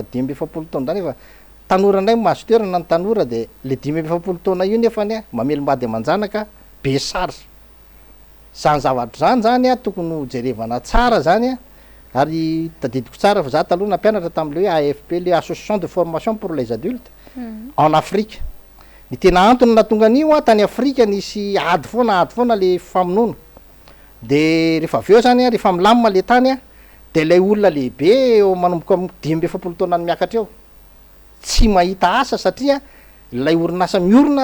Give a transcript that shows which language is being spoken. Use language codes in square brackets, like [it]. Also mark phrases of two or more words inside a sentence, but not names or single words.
[mg] 5 taona zany efa tanora ndray mahazo toerana ny tanora de le 5 taona io nefany mamelombady amanjanaka be sarge zany zavatra zany tokony ho jerevana tsara zany ary tadidiko tsara fa za taloha nampianatra tam'le hoe AFP le [fr] association de formation pour les adultes en Afrique [mg] ny tena antony natonga an'io tany Afrika nisy ady foana le famonoana de rehefa aveo zany rehefa milamina le tany de lay olona lehibe manomboka amy 5 taona ny miakatra eo tsy mahita asa satria lay orinasa miorina